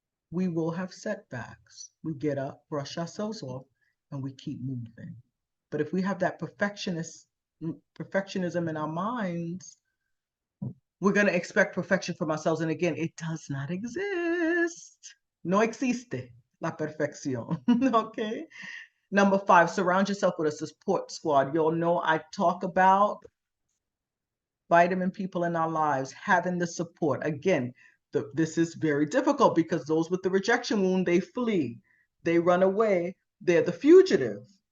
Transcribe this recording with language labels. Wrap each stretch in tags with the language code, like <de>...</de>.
<en>We will have setbacks. We get up, brush ourselves off, and we keep moving. But if we have that perfectionism in our minds, we're going to expect perfection from ourselves. And again, it does not exist.</en> <es>No existe la perfección.</es> <en>Okay. Number 5, surround yourself with a support squad. You'll know I talk about vitamin people in our lives, having the support. Again, this is very difficult because those with the rejection wound, they flee, they run away, they're the fugitive.</en>